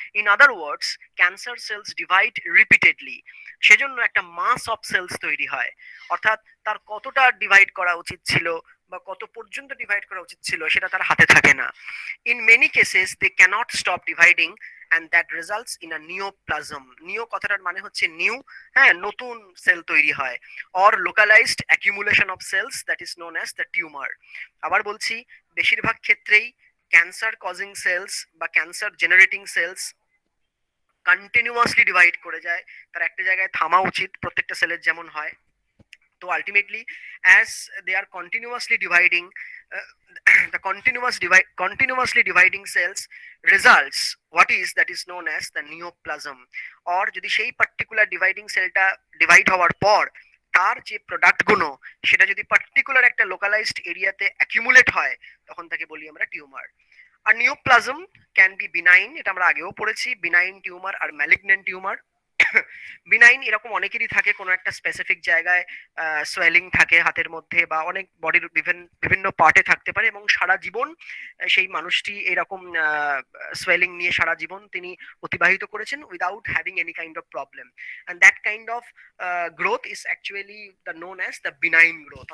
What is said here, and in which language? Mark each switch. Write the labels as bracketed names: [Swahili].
[English] in other words, cancer cells divide repeatedly, [Bangla] সেজন্য একটা মাস of sales তৈরি হয়। অর্থাৎ তার কতটা ডিভাইড করা উচিত ছিল বা কত পর্যন্ত ডিভাইড করা উচিত ছিল সেটা তার হাতে থাকে না। [English] In many cases they cannot stop dividing and that results in a neoplasm. [Bangla] নিও কথাটার মানে হচ্ছে নিউ, হ্যাঁ, নতুন সেল তৈরি হয়, [English] or localized accumulation of cells that is known as the tumor. [Bangla] আবার বলছি, বেশিরভাগ ক্ষেত্রেই ক্যান্সার কজিং সেলস বা cancer generating sales continuously divide করে যায়, তার একটা জায়গায় থামা উচিত প্রত্যেকটা সেলের যেমন হয়। [English] তো ultimately as they are continuously dividing, uh, the continuously dividing cells results what is that is known as the neoplasm, or [Bangla] যদি সেই পার্টিকুলার ডিভাইডিং সেলটা ডিভাইড হওয়ার পর তার যে প্রোডাক্ট গুলো সেটা যদি পার্টিকুলার একটা লোকালাইজড এরিয়াতে অ্যাকিউমুলেট হয় তখন তাকে বলি আমরা tumour. আর neoplasm can be benign, এটা আমরা আগেও পড়েছি, বিনাইন টিউমার আর ম্যালিগন্যান্ট টিউমার। বিনাইন এরকম অনেকেরই থাকে, কোনো একটা স্পেসিফিক জায়গায় সোয়েলিং থাকে হাতের মধ্যে বা অনেক বডির বিভিন্ন বিভিন্ন পার্টে থাকতে পারে এবং সারা জীবন সেই মানুষটি এরকম সোয়েলিং নিয়ে সারা জীবন তিনি অতিবাহিত করেছেন [English] Without having any kind of problem, and that kind of growth is actually the known as the benign growth.